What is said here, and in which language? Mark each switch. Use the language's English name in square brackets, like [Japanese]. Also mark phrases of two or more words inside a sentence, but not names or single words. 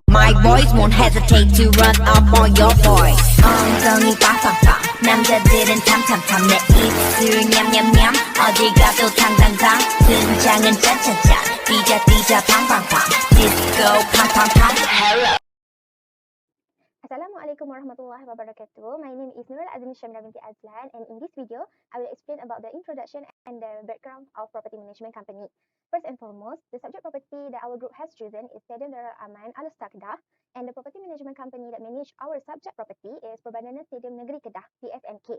[English] my boys won't hesitate to run up on your boys. [Korean] 엉덩이 빵빵빵 남자들은 탐탐탐 내 입술 냠냠냠 어디 가도 당당당 등장은 짠짠짠 뛰자 팡팡팡 디스코 팡팡팡 hello. [Arabic] السلام عليكم ورحمة الله وبركاته. [English] My name is Nurul Syamira binti Azlan, and in this video, I will explain about the introduction and the background of property management company. First and foremost, the subject property that our group has chosen is Stadium Darul Aman Al Kedah, and the property management company that manage our subject property is Perbadanan Stadium Negeri Kedah (PSNK).